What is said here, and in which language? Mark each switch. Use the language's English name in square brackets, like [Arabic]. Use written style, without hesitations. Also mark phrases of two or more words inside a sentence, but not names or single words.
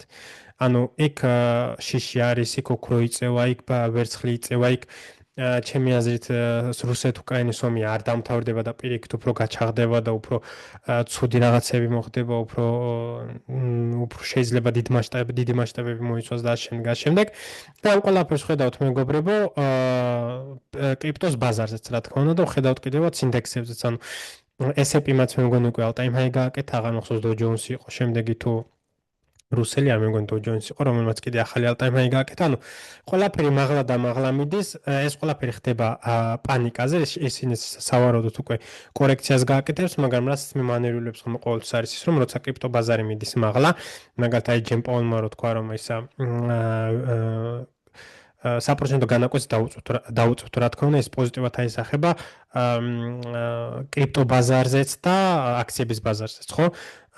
[Georgian] ანუ იქ შიში არის, იქ ოქრო იწევა, იქ ვერცხლი იწევა, იქ ჩემი აზრით რუსეთ-უკრაინის ომი არ დამთავრდება და პირიქით უფრო გაჩაღდება და უფრო ცუდი რაღაცები მოხდება, უფრო შეიძლება დიდი მასშტაბები მოიცვას და შემდეგ. და ამ ყველაფერს ხედავთ მეგობრებო, კრიპტოს ბაზარზეც რა თქმა უნდა და ხედავთ კიდევაც ინდექსებზეც, ანუ S&P-მაც მე მგონი უკვე [English] all-time high [Georgian] გააკეთა, აღარ მახსოვს Dow Jones-ი იყო, შემდეგი თუ რუსელი არ მეგონი Dow Jones იყო, რომელმაც კიდე ახალი [English] all-time high [Georgian] გააკეთა, ანუ ყველაფერი მაღლა და მაღლა მიდის, ეს ყველაფერი ხდება პანიკაზე, ისინი სავარაუდოდ უკვე კორექციას გააკეთებს, მაგრამ რაც მე მანევრიულებს ხომ ყოველთვის არის ის, რომ როცა კრიპტო ბაზარი მიდის მაღლა, მაგალითად აი ჯემ პაულმა რო თქვა, რომ ისა საპროცენტო განაკვეთს დაუწევთ, რა თქმა უნდა, ეს პოზიტივად აისახება კრიპტო ბაზარზეც და აქციების ბაზარზეც, ხო?